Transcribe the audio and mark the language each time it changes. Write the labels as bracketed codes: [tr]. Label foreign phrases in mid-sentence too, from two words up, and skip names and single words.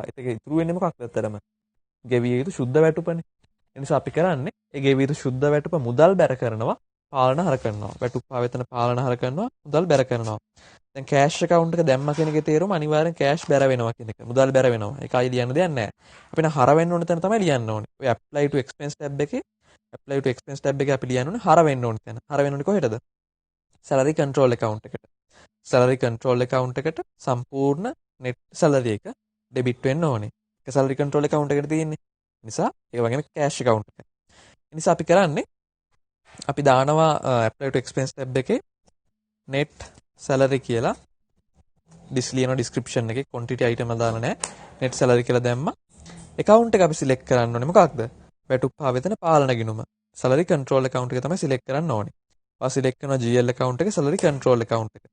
[si] ඒක ඉතුරු වෙන්නේ මොකක්ද ඇත්තටම? ගෙවිය යුතු සුද්ධ වැටුපනේ. ඒ නිසා අපි කරන්නේ ඒ ගෙවිය යුතු සුද්ධ වැටුප මුදල් බැර කරනවා පාලන හර කරනවා. වැටුප්පා වේතන පාලන හර කරනවා මුදල් බැර කරනවා. දැන් [en] cash account [si] එක දැම්ම කියන එකේ තේරුම අනිවාර්යෙන් කෑෂ් බැර වෙනවා කියන එක. මුදල් බැර වෙනවා. ඒකයි ලියන්න දෙයක් නැහැ. අපි නම් හර වෙන්න ඕන තැන තමයි ලියන්න ඕනේ. ඔය [en] apply to expense tab [si] එකේ අපි ලියන්න ඕනේ හර වෙන්න ඕන තැන. හර වෙන්න ඕනේ කොහෙටද? [en] salary control account [si] එකට. [en] salary control account [si] එකට සම්පූර්ණ [en] net salary [si] එක debit වෙන්න ඕනේ. ඒක [en] salary control account [si] එකට තියෙන්නේ. නිසා ඒක වගේම [en] cash account [si] එක. ඒ නිසා අපි කරන්නේ අපි දානවා [en] apply to expense tab [si] එකේ [en] net salary [si] කියලා ලියන description එකේ [en] quantity item [si] දාලා නැහැ. [en] net salary [si] කියලා දැම්මා. account එක අපි select කරන්න ඕනේ මොකක්ද? වැටුප්පා වේතන පාලන ගිණුම. [en] salary control account [si] එක තමයි select කරන්න ඕනේ. ඊපස්සේ select කරනවා [en] GL account [si] එක [en] salary control account [si] එක.